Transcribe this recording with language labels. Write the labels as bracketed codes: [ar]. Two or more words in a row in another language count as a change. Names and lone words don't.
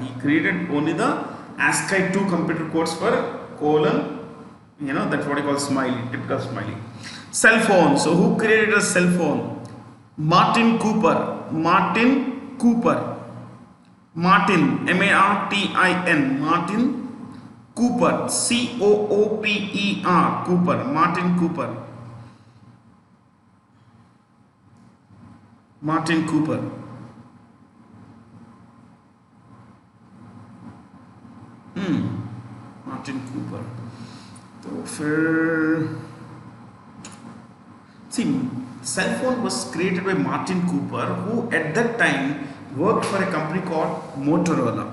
[en] He created only the ASCII 2 computer codes for colon, that's what he calls smiley, typical smiley. Cell phone. So who created a cell phone? Martin Cooper. Martin, M-A-R-T-I-N. Martin Cooper. C-O-O-P-E-R. Cooper. Martin Cooper. Martin Cooper. Martin Cooper. So cell phone was created by Martin Cooper, who at that time worked for a company called Motorola.